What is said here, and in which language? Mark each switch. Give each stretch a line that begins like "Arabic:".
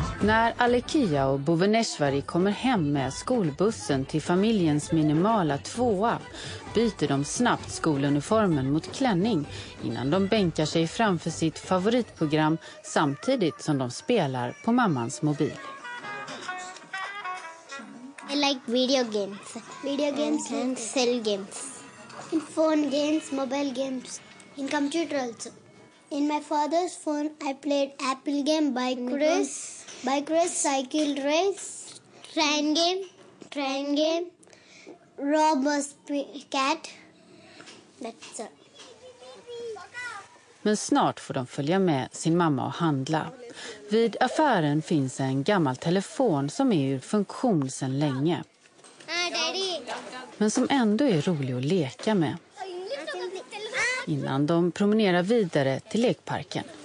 Swedish: När Alekia och Bhuvaneshwari kommer hem med skolbussen till familjens minimala tvåa byter de snabbt skoluniformen mot klänning innan de bänkar sig framför sitt favoritprogram samtidigt som de spelar på mammans mobil.
English: I like video games. Video games and cell games. In phone games, mobile games, in computer also. In my father's phone, I played Apple game, bike race, cycle race, train game, robber's cat. That's it.
Swedish: Men snart får de följa med sin mamma och handla. Vid affären finns en gammal telefon som är ur funktion sedan länge. Men som ändå är rolig att leka med. Innan de promenerar vidare till lekparken.